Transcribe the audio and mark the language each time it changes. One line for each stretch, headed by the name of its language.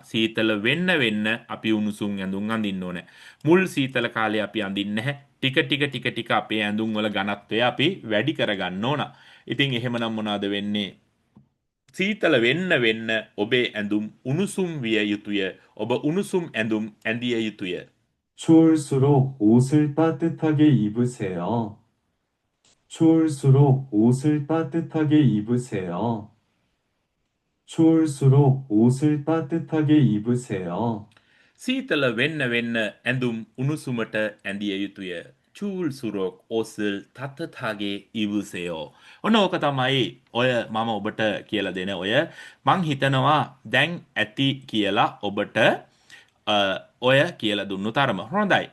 Sinhala: සීතල වෙන්න අපි උණුසුම් ඇඳුම් අඳින්න ඕනේ. මුල් සීතල කාලේ අපි අඳින්නේ නැහැ. ටික අපේ ඇඳුම් වල ඝනත්වය අපි වැඩි කරගන්න ඕන. ඉතින් එහෙමනම් මොනවද වෙන්නේ? සීතල වෙන්න ඔබේ ඇඳුම් උණුසුම් විය යුතුය. ඔබ උණුසුම් ඇඳුම් ඇඳිය යුතුය.
Korean: 추울수록 옷을 따뜻하게 입으세요. 추울수록 옷을 따뜻하게 입으세요. 추울수록 옷을 따뜻하게 입으세요.
Sinhala: සීතල වෙන්න ඇඳුම් උණුසුමට ඇඳිය යුතුය. චූල්සුරොක් ඕසල් තත්තතාගේ ඉවසයෝ. ඔන්න ඕක තමයි ඔය මම ඔබට කියලා දෙන ඔය මං හිතනවා දැන් ඇති කියලා ඔබට ඔය කියලා දුන්නු තරම. හොඳයි.